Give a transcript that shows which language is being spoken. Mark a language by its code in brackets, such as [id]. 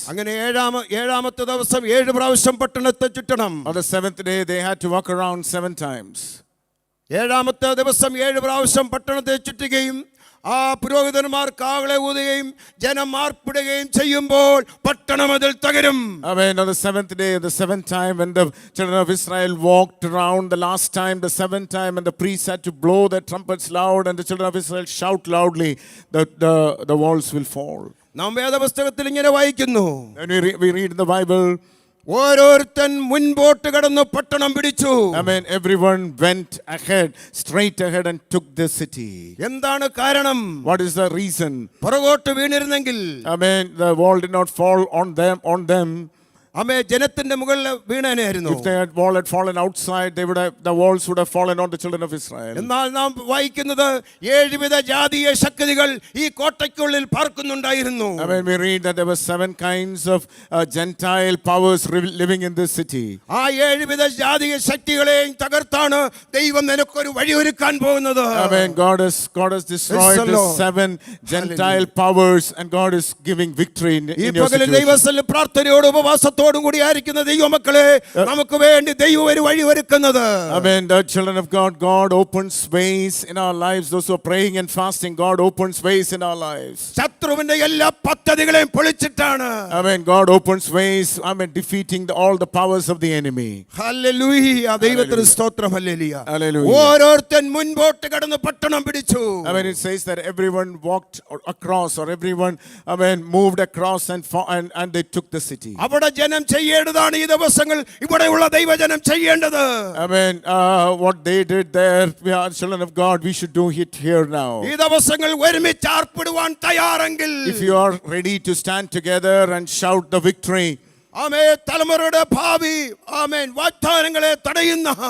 [ml] അങ്ങനെ ഏഴാമത്തെ ദിവസം 7 പ്രാവശ്യം പട്ടണത്തെ ചുറ്റണം. [en] On the seventh day they had to walk around 7 times. [ml] ഏഴാമത്തെ ദിവസം 7 പ്രാവശ്യം പട്ടണത്തെ ചുറ്റുകയും ആ പുരോഹിതന്മാർ കാഹള ഊതുകയും ജനം ആർപ്പിടുകയും ചെയ്യുമ്പോൾ പട്ടണം അതിൽ തകരും. [en] Amen. On the seventh day, the seventh time, when the children of Israel walked around the last time, the seventh time, and the priests had to blow their trumpets loud, and the children of Israel shout loudly, the walls will fall. [ml] നാം വേദപുസ്തകത്തിൽ ഇങ്ങനെ വായിക്കുന്നു. [en] When we read in the Bible, [ml] ഓരോരുത്തൻ മുൻപോട്ട് കടന്നു പട്ടണം പിടിച്ചു. [en] Amen. Everyone went straight ahead and took the city. [ml] എന്താണ് കാരണം? [en] What is the reason? [ml] പുറകോട്ട് വീണിരുന്നെങ്കിൽ, [en] Amen. The wall did not fall on them. [ml] ആമേ ജനത്തിന്റെ മുകളിൽ വീണേനായിരുന്നു. [en] If the wall had fallen outside, the walls would have fallen on the children of Israel. [ml] എന്നാൽ നാം വായിക്കുന്നത് 7 വിധ ജാതീയ ശക്തികൾ ഈ കോട്ടയ്ക്കുള്ളിൽ പാർക്കുന്നുണ്ടായിരുന്നു. [en] I mean, we read that there were 7 kinds of Gentile powers living in this city. [ml] ആ 7 വിധ ജാതീയ ശക്തികളെയും തകർത്താണ് ദൈവം നിനക്കൊരു വഴിയൊരുക്കാൻ പോകുന്നത്. [en] I mean, God has destroyed Yes, the Lord. 7 Gentile powers, and God is giving victory in [ml] ഈ [en] your [ml] പകലിൽ [en] situation. [ml] ദൈവസ്ഥലിൽ പ്രാർത്ഥനയോടും ഉപവാസത്തോടും കൂടി ആയിരിക്കുന്ന ദൈവമക്കളെ നമുക്ക് വേണ്ടി ദൈവം ഒരു വഴി ഒരുക്കുന്നത്. [en] I mean, the children of God opens ways in our lives. Those who are praying and fasting, God opens ways in our lives. [ml] ശത്രുവിന്റെ എല്ലാ പദ്ധതികളെയും പൊളിച്ചിട്ടാണ്. [en] I mean, God opens ways, defeating all the powers of the enemy. [ml] Hallelujah. ദൈവത്തിന് സ്തോത്രം. Hallelujah. [en] Hallelujah. [ml] ഓരോരുത്തൻ മുൻപോട്ട് കടന്ന് പട്ടണം പിടിച്ചു. [en] I mean, it says that everyone walked across, or everyone, moved across and they took the city. [ml] അവിടെ ജനം ചെയ്യേണ്ടതാണ് ഈ ദിവസങ്ങൾ ഇവിടെയുള്ള ദൈവജനം ചെയ്യേണ്ടത്. [en] I mean, what they did there, we are children of God, we should do it here now. [ml] ഈ ദിവസങ്ങൾ ഒരുമിച്ച് ആർപ്പിടുവാൻ തയ്യാറെങ്കിൽ, [en] If you are ready to stand together and shout the victory, [ml] ആമേ തലമുറയുടെ ഭാവി ആമേൻ വാഗ്ദാനങ്ങളെ തടയുന്ന,